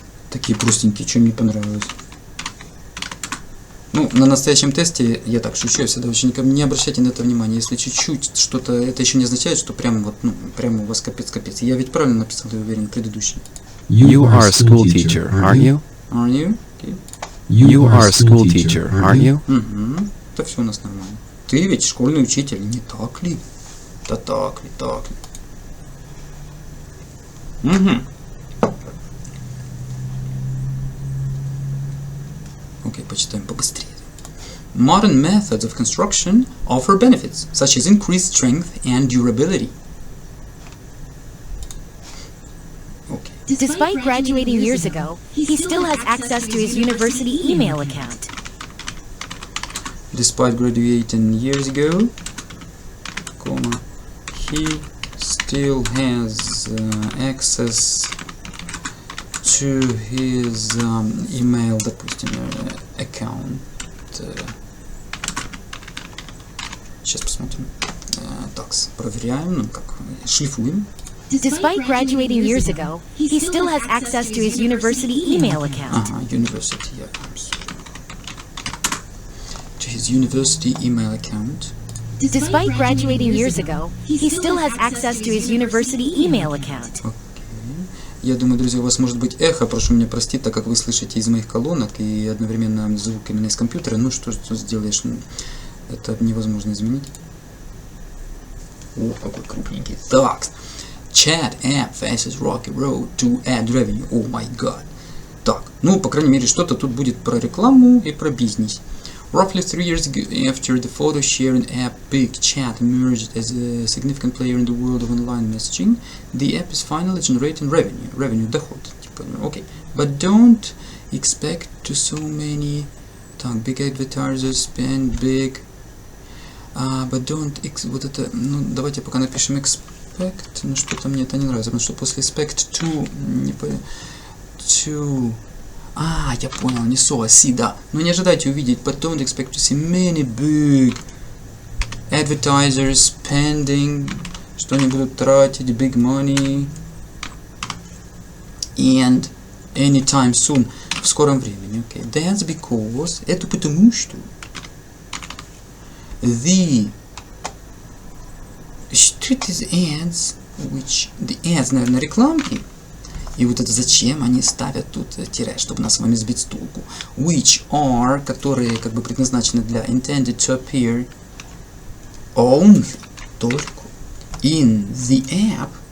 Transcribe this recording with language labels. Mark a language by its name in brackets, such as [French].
[Russian] такие простенькие, что мне понравилось. Ну, на настоящем тесте, я так шучу, я всегда ученикам, не обращайте на это внимания. Если чуть-чуть что-то, это еще не означает, что прямо вот, ну, прямо у вас капец-капец. Я ведь правильно написал, я уверен, предыдущий. [English] You are a school teacher, aren't you? Are you? Okay. You are a school teacher, aren't you? [Russian] Угу. Это все у нас нормально. Ты ведь школьный учитель, не так ли? Да так ли, так ли? Угу. Окей, почитаем побыстрее. [English] Modern methods of construction offer benefits, such as increased strength and durability. Okay. Despite graduating years ago, he still has access to his university email account. Despite graduating years ago, he still has access to his email, [Russian] допустим, [English] аккаунт. [Russian] Сейчас посмотрим. Так, проверяем, ну как, шлифуем. [English] Despite graduating years ago, he still has access to his university email account. University, yeah. To his university email account. Despite graduating years ago, he still has access to his university email account. Okay. [Russian] Я думаю, друзья, у вас может быть эхо, прошу меня простить, так как вы слышите из моих колонок и одновременно звук именно из компьютера. Ну что сделаешь, это невозможно изменить. О, какой крупненький. Так, [English] chat app faces rocky road to add revenue. Oh my god. [Russian] Так, ну, по крайней мере, что-то тут будет про рекламу и про бизнес. [English] Roughly 3 years after the photo sharing app Big Chat emerged as a significant player in the world of online messaging, the app is finally generating revenue. Revenue, [Russian] доход. Типа, окей. [English] But don't expect to so many. [Russian] Так, [English] big advertisers spend big. But don't [Russian] вот это, ну, давайте пока напишем expect. Ну, что-то мне это не нравится, потому что после expect to не to. Я понял, не so, а see, да. Но не ожидайте увидеть, [English] but don't expect to see many big advertisers spending, [Russian] что они будут тратить [English] big money and anytime soon, [Russian] в скором времени. [English] Okay. That's because, [Russian] это потому что [English] the street ads, which the ads, [Russian] наверное, рекламки. И вот это зачем они ставят тут тире, чтобы нас с вами сбить с толку. [English] Which are, [Russian] которые как бы предназначены для [English] intended to appear only, [Russian] только [English] in the app.